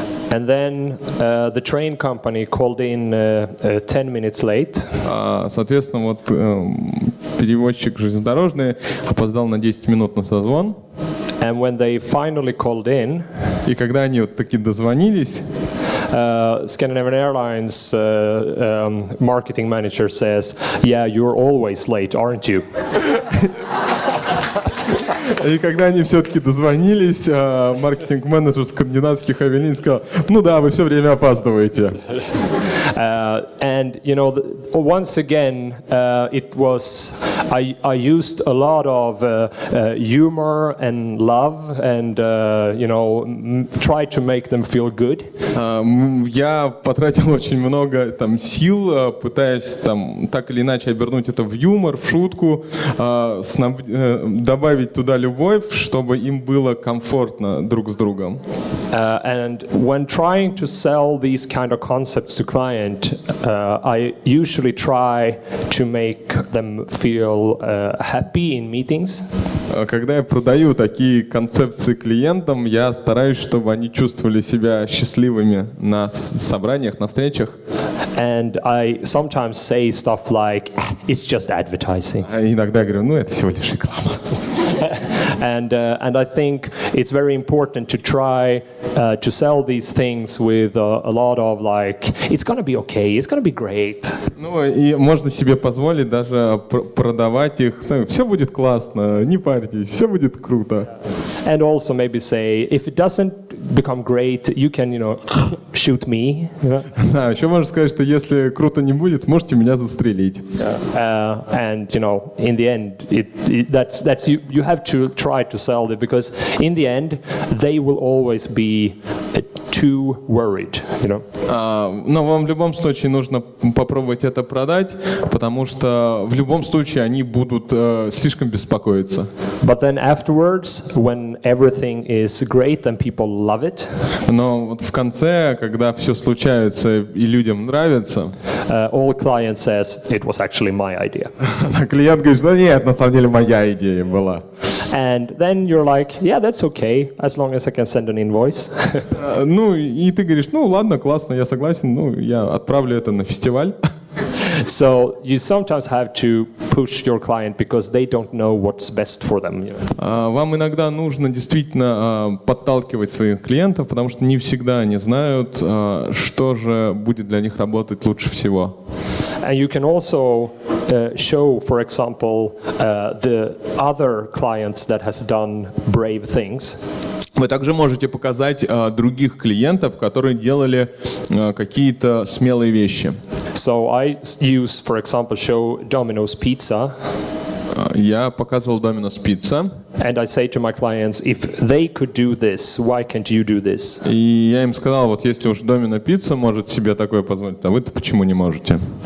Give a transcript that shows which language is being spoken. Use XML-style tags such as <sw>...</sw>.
<en>And then the train company called in 10 minutes late.</en> <ru>Соответственно, вот перевозчик железнодорожный опоздал на 10 минут на созвон.</ru> <en>And when they finally called in,</en> <ru>и когда они вот таки дозвонились,</ru> <en>Scandinavian Airlines marketing manager says, "Yeah, you're always late, aren't you?"</en> <ru>И когда они все-таки дозвонились, маркетинг-менеджер скандинавских авиалиний сказал: "Ну да, вы все время опаздываете."</ru> <en>And you know, once again, it was I used a lot of humor and love, and you know, tried to make them feel good.</en> <ru>Я потратил очень много там сил, пытаясь там так или иначе обернуть это в юмор, в шутку, добавить туда любовь, чтобы им было комфортно друг с другом.</ru> <en>And when trying to sell these kind of concepts to client, I usually try to make them feel happy in meetings.</en> <ru>Когда я продаю такие концепции клиентам, я стараюсь, чтобы они чувствовали себя счастливыми на собраниях, на встречах.</ru> <en>And I sometimes say stuff like, "It's just advertising."</en> <ru>Иногда я говорю, ну это всего лишь реклама.</ru> <en>And I think it's very important to try to sell these things with a lot of like, it's gonna be okay, it's gonna be great.</en> <ru>Ну и можно себе позволить даже продавать их. Все будет классно, не парьтесь, все будет круто.</ru> <en>And also maybe say, if it doesn't become great, you can, you know, shoot me.</en> <ru>Да, еще можно сказать, что если круто не будет, можете меня застрелить.</ru> <en>And you know, in the end, that's you have to try to sell it, because in the end, they will always be too worried, you know.</en> <ru>Но вам в любом случае нужно попробовать это продать, потому что в любом случае они будут слишком беспокоиться.</ru> <en>But then afterwards, when everything is great and people love it,</en> <ru>но вот в конце, когда все случается и людям нравится,</ru> <en>all client says it was actually my idea.</en> <ru>Клиент говорит, что нет, на самом деле моя идея была.</ru> <en>And then you're like, yeah, that's okay, as long as I can send an invoice.</en> <ru>Ну и ты говоришь, ну ладно, классно, я согласен, ну я отправлю это на фестиваль.</ru> <en>So you sometimes have to push your client because they don't know what's best for them. You know?</en> <ru>Вам иногда нужно действительно подталкивать своих клиентов, потому что не всегда они знают, что же будет для них работать лучше всего.</ru> <en>And you can also show, for example, the other clients that has done brave things.</en> <ru>Вы также можете показать других клиентов, которые делали какие-то смелые вещи.</ru> <en>So I use, for example, show Domino's Pizza.</en> <ru>Я показывал Domino's Pizza.</ru> <en>And I say to my clients, if they could do this, why can't you do this?</en> <ru>И я им сказал, вот если уж Domino Pizza может себе такое позволить, а вы-то почему не можете?</ru>